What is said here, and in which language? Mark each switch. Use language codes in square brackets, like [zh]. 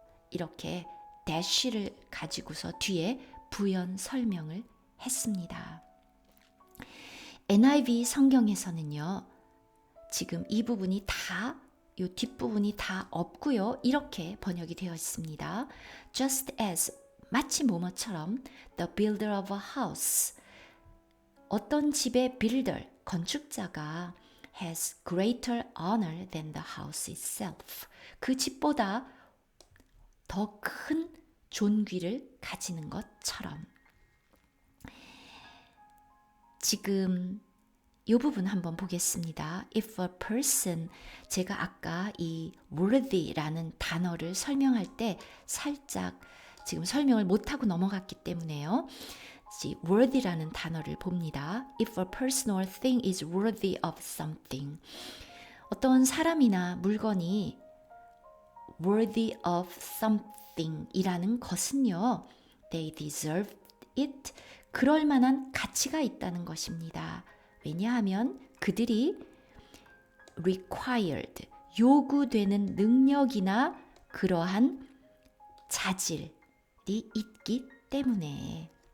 [ko] 이렇게 dash를 가지고서 뒤에 부연 설명을 했습니다. NIV 성경에서는요, 지금 이 부분이 다, 이 뒷부분이 다 없고요. 이렇게 번역이 되어 있습니다. [en] Just as, [ko] 마치 뭐뭐처럼 [en] the builder of a house. [ko] 어떤 집의 [en] builder, [ko] 건축자가 [en] has greater honor than the house itself. [ko] 그 집보다 더 큰 존귀를 가지는 것처럼. 지금 이 부분 한번 보겠습니다. [en] If a person, [ko] 제가 아까 이 worthy라는 단어를 설명할 때 살짝 지금 설명을 못하고 넘어갔기 때문에요. worthy라는 단어를 봅니다. [en] If a person or thing is worthy of something. [ko] 어떤 사람이나 물건이 [en] worthy of something [ko] 이라는 것은요, [en] they deserve it. [ko] 그럴 만한 가치가 있다는 것입니다. 왜냐하면 그들이 required, 요구되는 능력이나 그러한 자질이 있기 때문에.